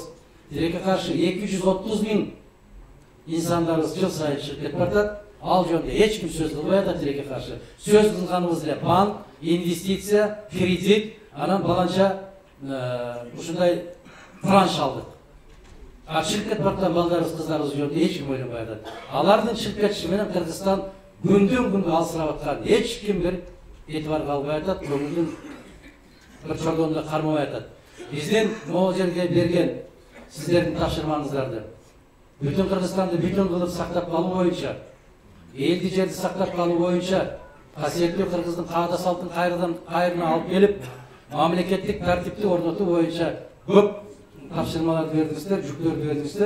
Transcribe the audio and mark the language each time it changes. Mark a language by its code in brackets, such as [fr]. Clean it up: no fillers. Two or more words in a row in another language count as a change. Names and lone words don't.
[ky] Тилекке каршы 230 000 инсандарыбыз жыл сайын чыгып кетип баратат. Ал жөнүндө эч ким сөз кылбай атат тилекке каршы. Сөз кылганыбыз эле банк, инвестиция, кредит, анан баланча ушундай транш алдык. [kk] Шығып кетіп жатқан балдарыбыз, қыздарыбыз жөнінде ешкім ойланбай жатады. [ky] Алардын шығып кетиши менен Кыргызстан күндөн күнгө алсырап аткан, ешким бир этибарга албай атат, көңүлдүн бир чордонунда кармабай атат. Биздин могул жерге берген сиздердин тапшырмаңыздарды бүтүн Кыргызстанды бүтүн кылып сактап калуу боюнча, элди жерди сактап калуу боюнча, касиеттүү кыргыздын каада салтын кайрына алып келип, мамлекеттик тартипти орнотуу боюнча көп тапшырмаларды бердиңиздер, жүктөрдү бердиңиздер.